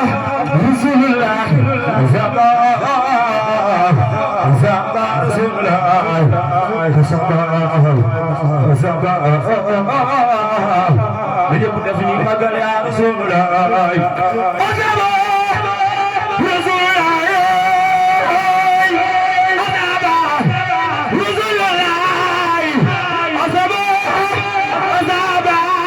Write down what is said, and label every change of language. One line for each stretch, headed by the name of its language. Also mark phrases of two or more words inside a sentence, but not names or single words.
Arabic: رسول الله. زبا. زبا رسول الله.
Wolof: Zaba. Zaba. Na ñëpp def ni magal ya Rasulullah. Zaba. Rasulullah.
Arabic: زبا. رسول الله. زبا. زبا.